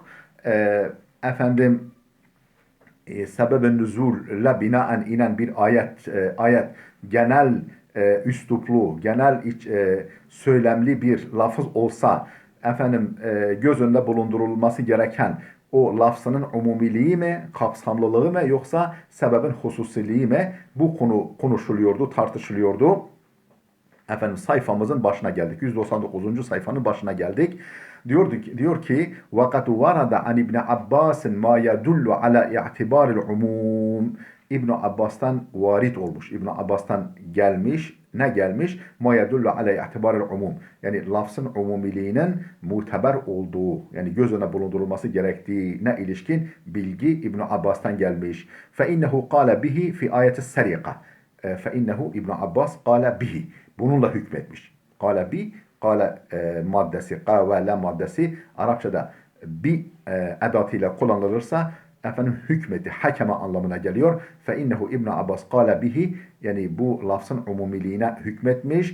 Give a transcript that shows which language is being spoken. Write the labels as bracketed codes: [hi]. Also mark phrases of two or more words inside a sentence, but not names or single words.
[tr] Efendim, sebeb-i nüzulle binaen inen bir ayet genel üsluplu, genel söylemli bir lafız olsa göz önünde bulundurulması gereken o lafzının umumiliği mi, kapsamlılığı mı yoksa sebebin hususiliği mi? Bu konu konuşuluyordu, tartışılıyordu. Sayfamızın başına geldik. 199. sayfanın başına geldik. Diyor ki [ar] وَقَدْ وَرَدَ عَنْ [tr] İbn Abbas [ar] مَا يَدُلُّ عَلَى اِعْتِبَارِ الْعُمُومِ [tr] İbn Abbas'tan varit olmuş. İbn Abbas'tan gelmiş. Ne gelmiş? [ar] مَا يَدُلُّ عَلَى اِعْتِبَارِ الْعُمُومِ [tr] Yani lafzın umumiliğinin muteber olduğu, yani göz önüne bulundurulması gerektiğine ilişkin bilgi İbn Abbas'tan gelmiş. [ar] فَاِنَّهُ قَالَ بِهِ فِي آيَةِ السَّرِقَةِ فَاِنَّهُ İbn Abbas قَالَ بِهِ [tr] Bununla hükmetmiş. [ar] قال بـ, [tr] kale maddesi, kavele maddesi Arapçada bi edatıyla kullanılırsa hükmeti, hakeme anlamına geliyor. [ar] فإنه [tr] İbn Abbas [ar] قال به [tr] yani bu lafzın umumiliğine hükmetmiş.